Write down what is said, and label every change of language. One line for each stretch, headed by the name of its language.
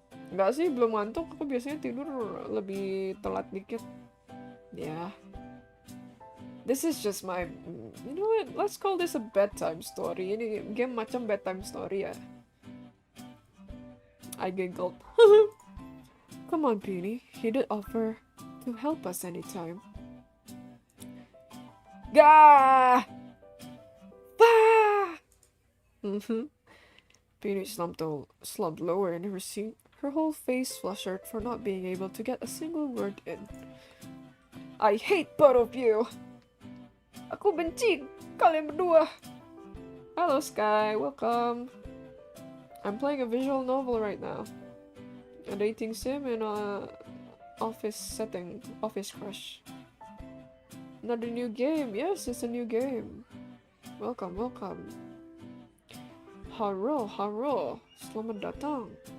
Indonesian: Nggak sih, belum ngantuk. Aku biasanya tidur lebih telat dikit.
English: Ya. This is just my... You know what? Let's call this a bedtime story.
Indonesian: Ini game macam bedtime story ya.
English: I giggled. Come on, Peony. He did offer to help us anytime. Gah! Bah! Peony slumped lower in her seat, her whole face flushed for not being able to get a single word in. I hate both of you!
Indonesian: Aku benci kalian berdua!
English: Hello, Sky. Welcome. I'm playing a visual novel right now. A dating sim in a office setting. Office crush. Another new game. Yes, it's a new game. Welcome, welcome. Haro.
Indonesian: Selamat datang.